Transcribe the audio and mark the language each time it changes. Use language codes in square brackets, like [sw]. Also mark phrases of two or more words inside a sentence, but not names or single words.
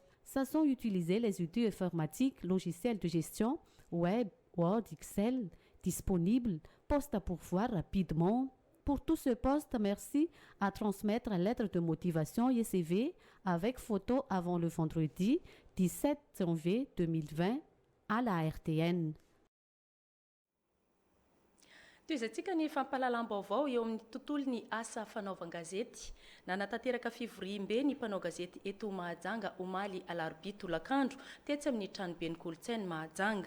[fr] Sachant utiliser les outils informatiques, logiciels de gestion, web, Word, Excel, disponible, poste à pourvoir rapidement. Pour tout ce poste, merci à transmettre la lettre de motivation et CV avec photo avant le vendredi 17 janvier 2020 à la RTN. [mg] Toizantsika ny fampahalalam-baovao eo amin'ny tontolon'ny asa fanaovan-gazety. Nanatanteraka fivoriam-be ny mpanao gazety eto Mahajanga omaly alarobia tolakandro tetsy amin'ny tranobe ny kolontsainy Mahajanga.